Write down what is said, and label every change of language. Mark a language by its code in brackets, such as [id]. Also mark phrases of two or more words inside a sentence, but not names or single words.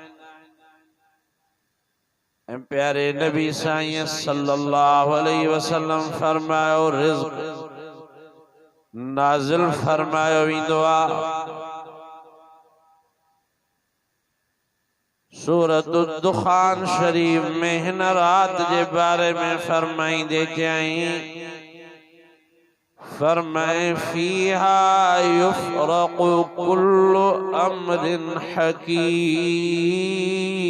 [sd] प्यारे नबी साईं [ar] صلى الله عليه وسلم [sd] फरमायो रिज़्क़ नाज़िल फरमायो वेंदो आ। सूरत दुखान शरीफ में हिन रात के बारे में फरमाइंदे चई फरमाए [ar] فيها يفرق كل أمر حكيم.